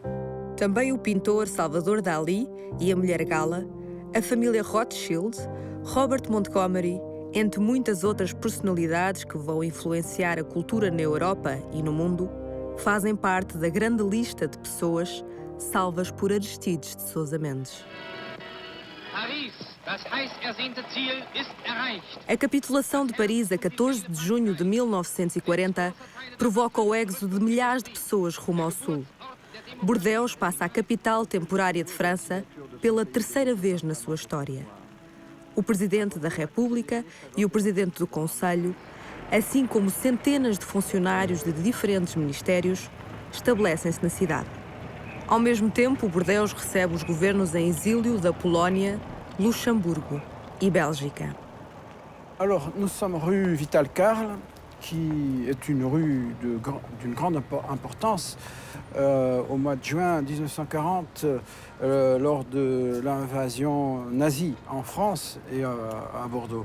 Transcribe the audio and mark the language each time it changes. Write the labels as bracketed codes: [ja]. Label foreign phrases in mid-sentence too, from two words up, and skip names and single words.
[pt] Também o pintor Salvador Dalí e a mulher Gala, a família Rothschild, Robert Montgomery, entre muitas outras personalidades que vão influenciar a cultura na Europa e no mundo, fazem parte da grande lista de pessoas salvas por Aristides de Sousa Mendes. [de] Paris, das heiß ersehnte Ziel, ist erreicht. [pt] A capitulação de Paris a 14 de junho de 1940 provoca o êxodo de milhares de pessoas rumo ao sul. Bordeus passa a capital temporária de França pela 3ª vez na sua história. O Presidente da República e o Presidente do Conselho, assim como centenas de funcionários de diferentes ministérios, estabelecem-se na cidade. Ao mesmo tempo, Bordeus recebe os governos em exílio da Polónia, Luxemburgo e Bélgica. [fr] Alors, nous sommes rue Vital Carle, qui est une rue d'une grande importance. Au mois de juin 1940, lors de l'invasion nazie en France et à Bordeaux.